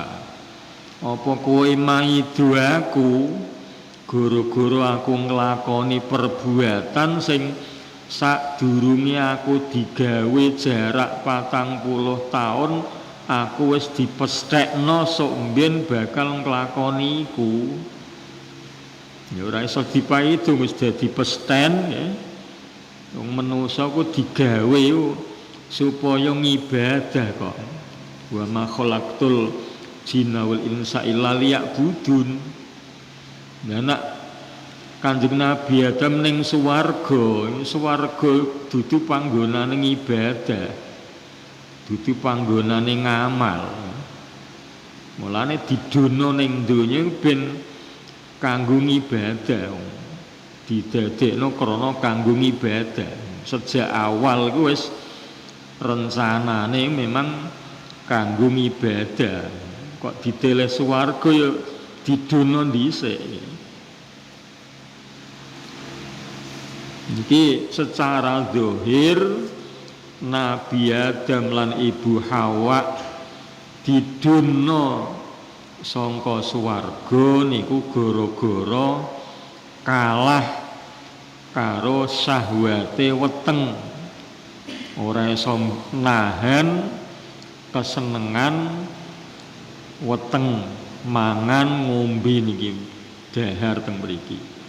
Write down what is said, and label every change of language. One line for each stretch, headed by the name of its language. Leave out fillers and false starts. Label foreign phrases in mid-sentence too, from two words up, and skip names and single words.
Javanese: Apa kowe maidu aku gara-gara aku nglakoni perbuatan sing sadurunge aku digawe jarak 40 tahun aku wis dipesthekno sok mben bakal nglakoni iku. Ya ora iso dipaidu wis dadi pesten ya. Wong manusa ku digawe supaya ngibadah kok.
Arabic: وما خلقت الجن والإنس إلا ليعبدون.
Javanese: Nah nak Kanjeng Nabi Adam ning swarga dudu panggonane ibadah. Dudu panggonane ngamal. Mulane didono ning donya ben kanggo ibadah. Didadekno krana kanggo ibadah. Sejak awal ku wis rencanane memang kanggo ibadah. Kok diteleh swarga ya didono dhisik. Iki secara zahir Nabi Adam lan Ibu Hawa didunno sangka swarga niku gara-gara kalah karo syahwate weteng, ora iso nahan kesenengan weteng mangan ngombe niki dahar teng mriki.